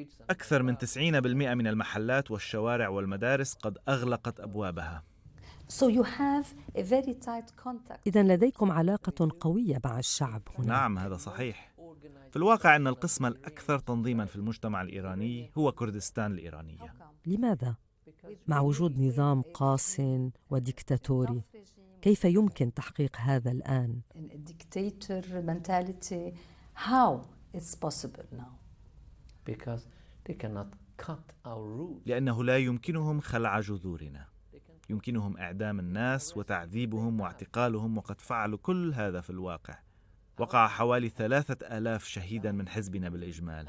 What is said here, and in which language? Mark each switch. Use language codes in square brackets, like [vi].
[ar] أكثر من 90% من المحلات والشوارع والمدارس قد أغلقت أبوابها. [en] So you have a very tight contact. [ar] إذن لديكم علاقة قوية مع الشعب هنا. نعم هذا صحيح. في الواقع أن القسم الأكثر تنظيما في المجتمع الإيراني هو كردستان الإيرانية. لماذا؟ مع وجود نظام قاس وديكتاتوري، كيف يمكن تحقيق هذا الآن؟ [en] Dictator mentality, how it's possible now? Because they cannot cut our roots. [ar] لأنه لا يمكنهم خلع جذورنا. يمكنهم إعدام الناس وتعذيبهم واعتقالهم، وقد فعلوا كل هذا في الواقع. وقع حوالي 3000 شهيدا من حزبنا بالإجمال.